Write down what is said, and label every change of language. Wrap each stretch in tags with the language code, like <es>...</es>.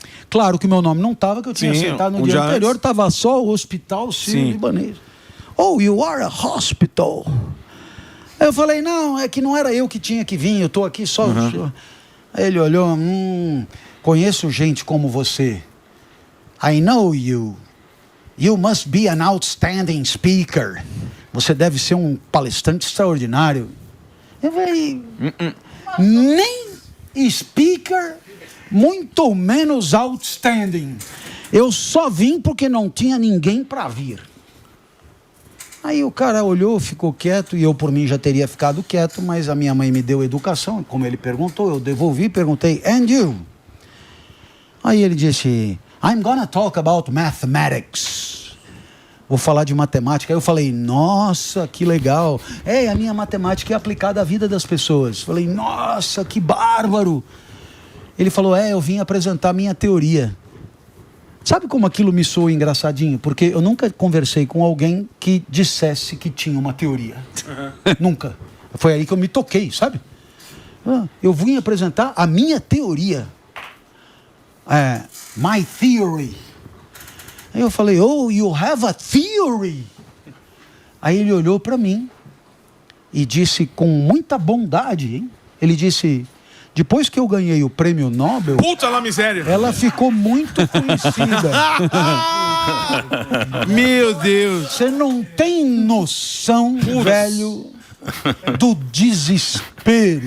<pt>Claro que o meu nome não estava, que eu tinha sentado no dia anterior, estava só o Hospital Sírio-Libanês.</pt> <en>Oh, you are a hospital.</en> <pt>Aí eu falei, não, é que não era eu que tinha que vir, eu estou aqui só... Aí ele olhou, conheço gente como você.</pt> <en>I know you. You must be an outstanding speaker.</en> <pt>Você deve ser um palestrante extraordinário. Eu falei, nem speaker, muito menos outstanding. Eu só vim porque não tinha ninguém para vir. Aí o cara olhou, ficou quieto, e eu por mim já teria ficado quieto, mas a minha mãe me deu educação, como ele perguntou, eu devolvi, perguntei,</pt> <en>and you?</en> <pt>Aí ele disse,</pt> <en>I'm gonna talk about mathematics.</en> <pt>Vou falar de matemática. Aí eu falei, nossa, que legal. A minha matemática é aplicada à vida das pessoas. Falei, nossa, que bárbaro. Ele falou, eu vim apresentar minha teoria. Sabe como aquilo me soou engraçadinho? Porque eu nunca conversei com alguém que dissesse que tinha uma teoria. Nunca. Foi aí que eu me toquei, sabe? Eu vim apresentar a minha teoria.</pt> <en>My theory.</en> <pt>Aí eu falei,</pt> <en>oh, you have a theory?</en> <pt>Aí ele olhou para mim e disse com muita bondade, hein? Ele disse, depois que eu ganhei o prêmio Nobel... Puta lá miséria! Ela ficou muito conhecida. Meu Deus! Você não tem noção, velho, do desespero.</pt>